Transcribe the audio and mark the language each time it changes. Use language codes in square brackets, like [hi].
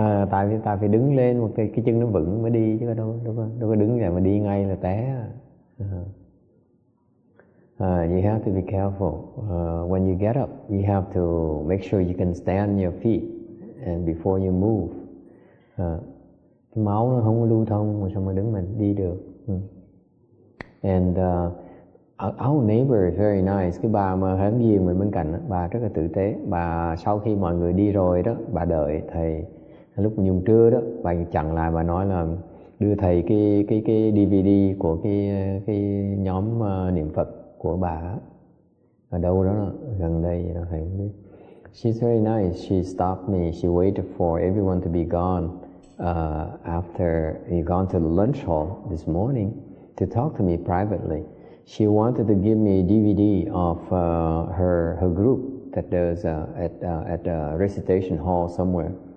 [vi] Tại vì ta phải đứng lên một cái chân nó vững mới đi chứ đâu có đứng lại mà đi ngay là té. [en] You have to be careful. When you get up, you have to make sure you can stand on your feet and before you move. [vi] Cái máu nó không có lưu thông mà sao mà đứng mình đi được. [en] And our neighbor is very nice. [vi] Cái bà mà hẻm giềng mình bên cạnh đó, bà rất là tử tế. Bà sau khi mọi người đi rồi đó, bà đợi thầy lúc nhung trưa đó, bà chặn lại, bà nói là đưa thầy cái DVD của cái nhóm niệm Phật của bà ở đâu đó gần đây vậy đó, thầy không biết. [en] She's very nice. She stopped me. She waited for everyone to be gone after he gone to the lunch hall this morning to talk to me privately. She wanted to give me a DVD of her group that does at a recitation hall somewhere.